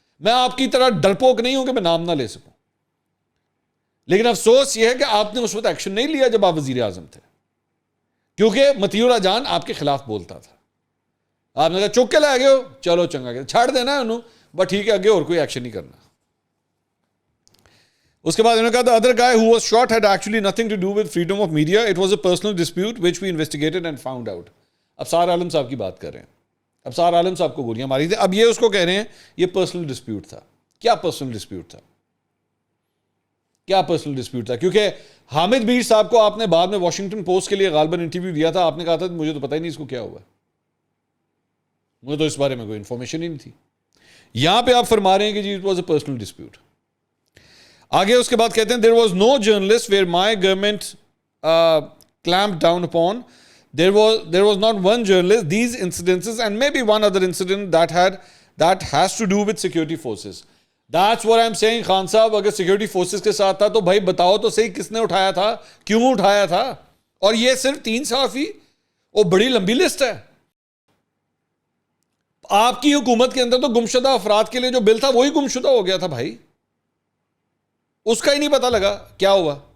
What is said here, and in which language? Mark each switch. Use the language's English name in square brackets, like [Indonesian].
[Urdu] میں آپ کی طرح ڈرپوک نہیں ہوں کہ میں نام نہ لے سکوں, لیکن افسوس یہ ہے کہ آپ نے اس وقت ایکشن نہیں لیا جب آپ وزیر اعظم تھے, کیونکہ مطیع اللہ جان آپ کے خلاف بولتا تھا. آپ نے کہا چک کے لے گئے ہو, [Punjabi] چلو چنگا کہ چھاڑ دینا ہے انہوں, [Urdu] بٹ ٹھیک ہے, آگے اور کوئی ایکشن نہیں کرنا. اس کے بعد انہوں نے کہا [English] the other guy who was shot had actually nothing to do with freedom of media. It was a personal dispute which we investigated and found out. [Urdu] Absar عالم صاحب کی بات کر رہے ہیں. ابصار عالم صاحب کو گولیاں ماری تھی. اب یہ اس کو کہہ رہے ہیں یہ پرسنل ڈسپیوٹ تھا. کیا پرسنل ڈسپیوٹ تھا؟ کیا پرسنل ڈسپیوٹ تھا؟ کیونکہ حامد میر صاحب کو آپ نے بعد میں واشنگٹن پوسٹ کے لیے غالباً انٹرویو دیا تھا, آپ نے کہا تھا مجھے تو پتہ ہی نہیں اس کو کیا ہوا ہے, مجھے تو اس بارے میں کوئی انفارمیشن ہی نہیں تھی. یہاں پہ آپ فرما رہے ہیں کہ جی it was a personal dispute. آگے اس کے بعد کہتے ہیں [English] there was no journalist where my government clamped down upon. There was not one journalist. These incidences and maybe one other incident that has to do with security forces. That's what I'm saying. [Urdu] Khan صاحب اگر security forces کے ساتھ تھا تو بھائی بتاؤ تو صحیح کس نے اٹھایا تھا, کیوں اٹھایا تھا؟ اور یہ صرف 3 صحافی, وہ بڑی لمبی لسٹ ہے. آپ کی حکومت کے اندر تو گمشدہ افراد کے لیے جو بل تھا وہی گمشدہ ہو گیا تھا بھائی, اس کا ہی نہیں پتا لگا کیا ہوا.